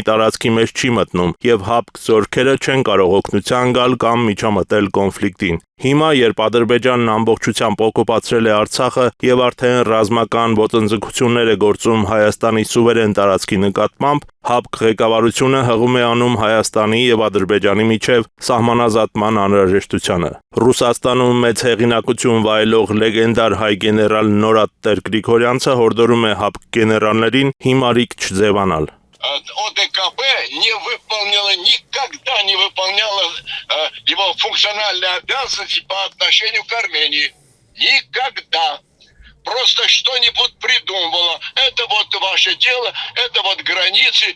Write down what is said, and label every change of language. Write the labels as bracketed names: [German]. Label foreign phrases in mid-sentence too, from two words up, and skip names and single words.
[Armenian] տարածքի մեջ չի մտնում և ՀԱՊԿ զորքերը չեն կարող օգնության գալ կամ միջամտել կոնֆլիկտին։ Հիմա, երբ Ադրբեջանն ամբողջությամբ օկուպացրել է Արցախը և արդեն ռազմական ոտնձգություններ է գործում Հայաստանի սուվերեն տարածքի նկատմամբ, ՀԱՊԿ ղեկավարությունը հղում է անում Հայաստանի և Ադրբեջանի միջև սահմանազատման անհրաժեշտությանը։ Ռուսաստանում մեծ հեղինակություն վայելող լեգենդար հայ գեներալ Նորադ Տեր-Գրիգորյանցը հորդորում է ՀԱՊԿ գեներալներին հիմարիկ չձևանալ։ [Russian] ОДКБ никогда не выполняла его функциональные обязанности по отношению к Армении. Никогда. Просто что-нибудь придумывала. Это вот ваше дело, это вот границы.